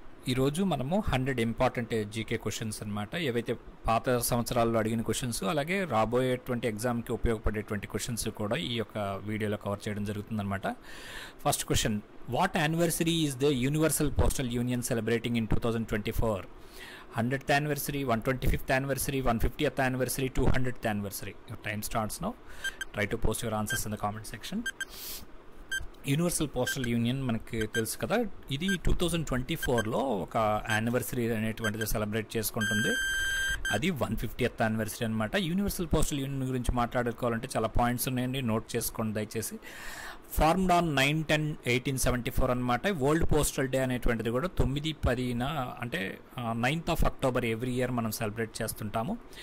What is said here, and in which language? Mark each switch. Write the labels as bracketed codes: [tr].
[te] ఈ రోజు మనము 100 ఇంపార్టెంట్ జీకే క్వశ్చన్స్ అన్నమాట. ఏవైతే పాత సంవత్సరాల్లో అడిగిన క్వశ్చన్స్ అలాగే రాబోయేటువంటి ఎగ్జామ్కి ఉపయోగపడేటువంటి క్వశ్చన్స్ కూడా ఈ యొక్క వీడియోలో కవర్ చేయడం జరుగుతుందన్నమాట. [en] First question, what anniversary is the universal postal union celebrating in 2024? 100th anniversary, 125th anniversary, 150th anniversary, 200th anniversary. Your time starts now. Try to post your answers in the comment section. [te] Universal postal union మనకి తెలుసు కదా, ఇది 2024లో ఒక anniversary అనేటువంటిది celebrate చేసుకుంటుంది. అది 150th anniversary అనమాట. Universal postal union గురించి మాట్లాడుకోవాలంటే చాలా పాయింట్స్ ఉన్నాయండి, నోట్ చేసుకోండి దయచేసి. [en] formed on [te] 9/10/1874 అనమాట. వరల్డ్ పోస్టల్ డే అనేటువంటిది కూడా 9/10 అంటే 9th of October [en] every year [te] మనం సెలబ్రేట్ చేస్తుంటాము.